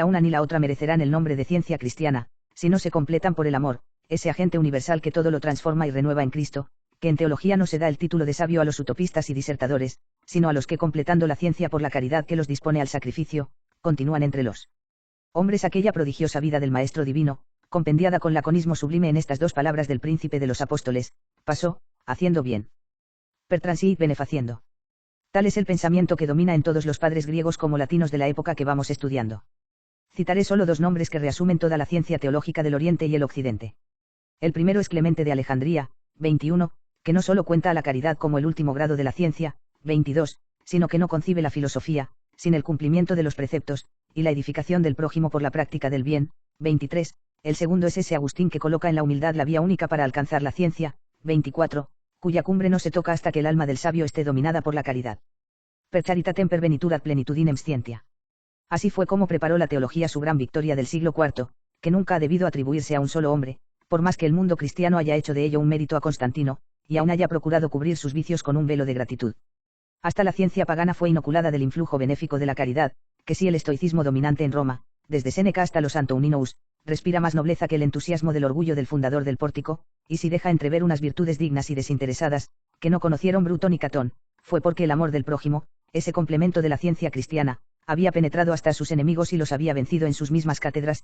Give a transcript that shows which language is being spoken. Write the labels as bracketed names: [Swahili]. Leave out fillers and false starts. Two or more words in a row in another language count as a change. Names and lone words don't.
[Spanish] una ni la otra merecerán el nombre de ciencia cristiana, si no se completan por el amor, ese agente universal que todo lo transforma y renueva en Cristo, que en teología no se da el título de sabio a los utopistas y disertadores, sino a los que, completando la ciencia por la caridad que los dispone al sacrificio, continúan entre los hombres aquella prodigiosa vida del Maestro Divino, compendiada con laconismo sublime en estas dos palabras del Príncipe de los Apóstoles: pasó, haciendo bien. [Latin] Per transit benefaciendo. [Spanish] Tal es el pensamiento que domina en todos los padres griegos como latinos de la época que vamos estudiando. Citaré solo dos nombres que reasumen toda la ciencia teológica del Oriente y el Occidente. El primero es Clemente de Alejandría, 21, que no solo cuenta a la caridad como el último grado de la ciencia, 22, sino que no concibe la filosofía, sin el cumplimiento de los preceptos, y la edificación del prójimo por la práctica del bien, 23, el segundo es ese Agustín que coloca en la humildad la vía única para alcanzar la ciencia, 24, cuya cumbre no se toca hasta que el alma del sabio esté dominada por la caridad. [Latin] Per charitatem pervenitur ad plenitudinem scientia. [Spanish] Así fue como preparó la teología su gran victoria del siglo IV, que nunca ha debido atribuirse a un solo hombre, por más que el mundo cristiano haya hecho de ello un mérito a Constantino, y aún haya procurado cubrir sus vicios con un velo de gratitud. Hasta la ciencia pagana fue inoculada del influjo benéfico de la caridad, que si el estoicismo dominante en Roma, desde Séneca hasta los Antoninous, respira más nobleza que el entusiasmo del orgullo del fundador del Pórtico, y si deja entrever unas virtudes dignas y desinteresadas, que no conocieron Bruto ni Catón, fue porque el amor del prójimo, ese complemento de la ciencia cristiana, había penetrado hasta sus enemigos y los había vencido en sus mismas cátedras.